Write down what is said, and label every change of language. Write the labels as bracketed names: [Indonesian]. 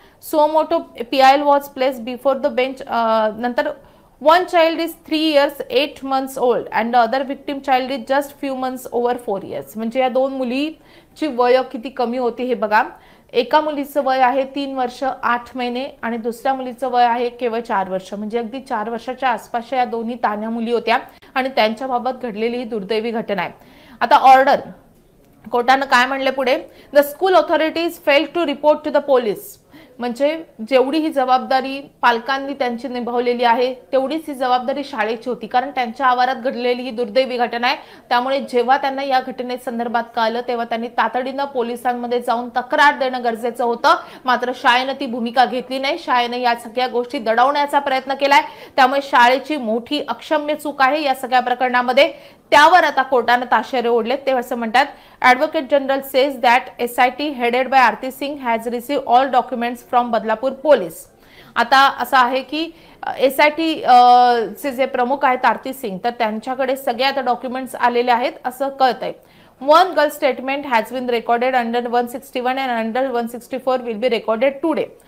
[English] Suo motu PIL was placed before the bench, नंतर one child is 3 years 8 months old and the other victim child is just few months over 4 years। [Marathi] म्हणजे या दोन मुलीची वय किती कमी होती हे बघा। एका मुलीचं वय आहे 3 वर्ष 8 महिने आणि दुसऱ्या मुलीचं वय आहे केवळ 4 वर्ष, म्हणजे अगदी 4 वर्षाच्या आसपासच्या या दोन्ही तान्ह्या मुली होत्या आणि त्यांच्याबाबत घडलेली ही दुर्दैवी घटना आहे। आता ऑर्डर कोर्टानं काय म्हणले पुढे, [English] The school authorities fail to report to the police. [Marathi] म्हणजे जेवढी ही जबाबदारी पालकांनी त्यांची निभावलेली आहे तेवढीच ही जबाबदारी शाळेची होती, कारण त्यांच्या आवारात घडलेली ही दुर्दैवी घटना आहे। त्यामुळे जेव्हा त्यांना या घटने संदर्भात कळलं तेव्हा त्यांनी तातडीनं पोलिसांमध्ये जाऊन तक्रार देणं गरजेचं होतं, मात्र शाळेनं ती भूमिका घेतली नाही। शाळेनं या सगळ्या गोष्टी दडवण्याचा प्रयत्न केलाय, त्यामुळे शाळेची मोठी अक्षम्य चूक आहे या सगळ्या प्रकरणामध्ये। त्यावर आता कोर्टाने ताशेरे ओढले। ते असं म्हणतात, [English] Advocate general says that SIT headed by Aarti Singh has received all documents from Badlapur police. [Marathi] आता असं आहे की SIT चे जे प्रमुख आहेत आरती सिंग, तर त्यांच्याकडे सगळे आता डॉक्युमेंट्स आलेले आहेत असं कळतंय। [English] One girl statement has been recorded under 161 and under 164 will be recorded today.